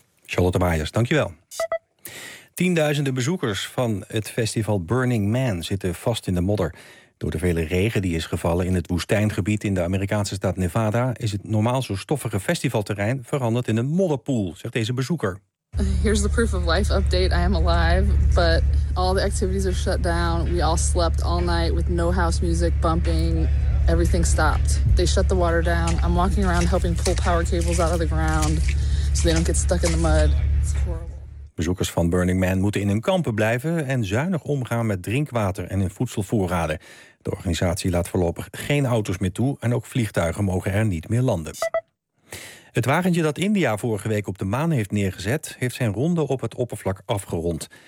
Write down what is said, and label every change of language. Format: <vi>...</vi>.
<nl>Charlotte Maaiers, dankjewel. Tienduizenden bezoekers van het festival Burning Man zitten vast in de modder. Door de vele regen die is gevallen in het woestijngebied in de Amerikaanse staat Nevada is het normaal zo stoffige festivalterrein veranderd in een modderpoel, zegt deze bezoeker.</nl> <en>Here's the proof of life update. I am alive, but all the activities are shut down. We all slept all night with no house music bumping. Everything stopped. They shut the water down. I'm walking around helping pull power cables out of the ground. So they don't get stuck in the mud.</en> <nl>Bezoekers van Burning Man moeten in hun kampen blijven en zuinig omgaan met drinkwater en hun voedselvoorraden. De organisatie laat voorlopig geen auto's meer toe en ook vliegtuigen mogen er niet meer landen. Het wagentje dat India vorige week op de maan heeft neergezet, heeft zijn ronde op het oppervlak afgerond.</nl>